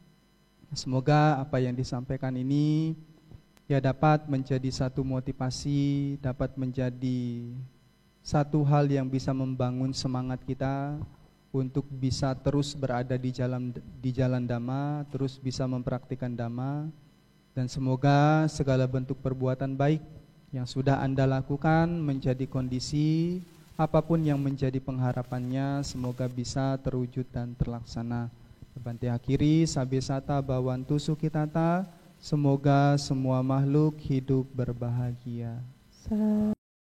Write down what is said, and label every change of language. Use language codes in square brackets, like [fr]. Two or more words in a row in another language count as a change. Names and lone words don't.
[id] Semoga apa yang disampaikan ini ya dapat menjadi satu motivasi, dapat menjadi satu hal yang bisa membangun semangat kita untuk bisa terus berada di jalan Dhamma, terus bisa mempraktikkan Dhamma. Dan semoga segala bentuk perbuatan baik yang sudah Anda lakukan menjadi kondisi apapun yang menjadi pengharapannya, semoga bisa terwujud dan terlaksana. Bante akhiri, [pi] sabe sata bawantu sukitata, [id] semoga semua makhluk hidup berbahagia.